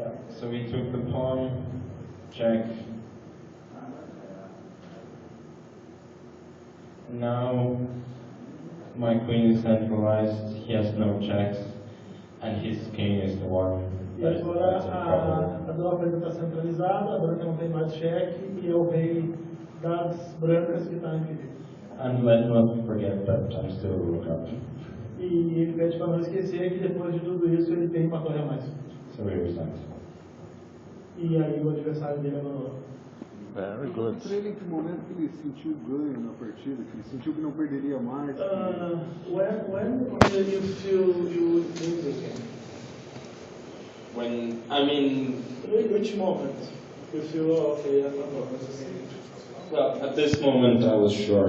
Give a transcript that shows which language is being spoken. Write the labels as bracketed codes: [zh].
[en] So we took the pawn, check. Now my queen is centralized, he has no checks, and his king is the one [pt] E [en] that's [pt] agora [en] in trouble. [pt] a dama preta está centralizada, a branca não tem mais cheque e é o rei das brancas que está em perigo. [en] And let's not forget that I'm still rook up. [pt] E ele pede para não esquecer que depois de tudo isso ele tem uma torre a mais. [en] So we reset. [pt] E aí o adversário dele abandonou. [en] Very good. [pt] Para ele, em que momento que ele sentiu ganho na partida, que ele sentiu que não perderia mais? [en] When did you feel you would lose the game? When, I mean, Which moment you feel okay, I'm not going to see. well, at this moment I was sure.